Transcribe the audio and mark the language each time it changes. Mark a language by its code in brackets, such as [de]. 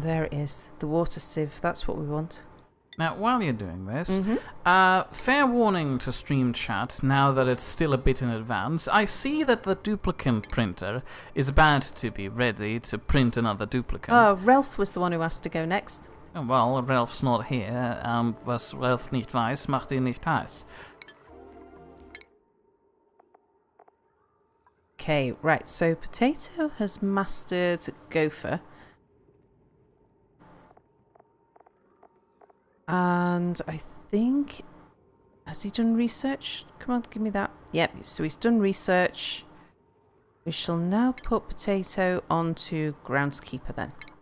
[en] There it is. The water sieve. That's what we want. Now, while you're doing this, fair warning to stream chat, now that it's still a bit in advance, I see that the duplicant printer is about to be ready to print another duplicant. Oh, Ralph was the one who asked to go next. Well, Ralph's not here. [de] Was Ralph nicht weiß, macht ihn nicht heiß. [en] Okay, right, so Potato has mastered Gopher. And I think... Has he done research? Come on, give me that. Yep, so he's done research. We shall now put Potato onto Groundskeeper then.